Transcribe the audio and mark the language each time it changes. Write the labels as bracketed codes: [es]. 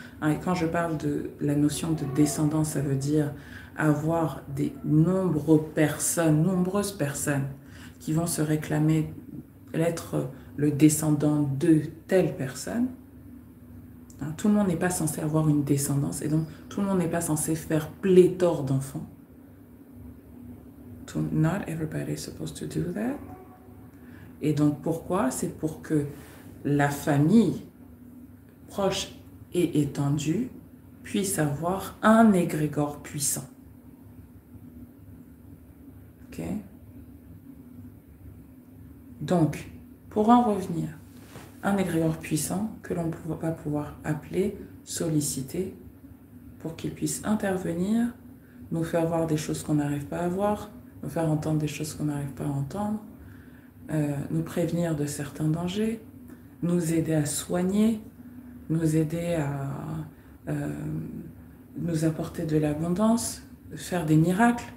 [fr] Et quand je parle de la notion de descendance, ça veut dire avoir des nombreuses personnes qui vont se réclamer d'être le descendant de telle personne. Tout le monde n'est pas censé avoir une descendance et donc tout le monde n'est pas censé faire pléthore d'enfants. [en] Not everybody is supposed to do that. [fr] Et donc pourquoi? C'est pour que la famille proche et étendue puisse avoir un égrégore puissant. Ok? Donc, pour en revenir, un égrégore puissant que l'on va pouvoir appeler, solliciter, pour qu'il puisse intervenir, nous faire voir des choses qu'on n'arrive pas à voir, nous faire entendre des choses qu'on n'arrive pas à entendre, nous prévenir de certains dangers, nous aider à soigner, nous aider à nous apporter de l'abondance, faire des miracles.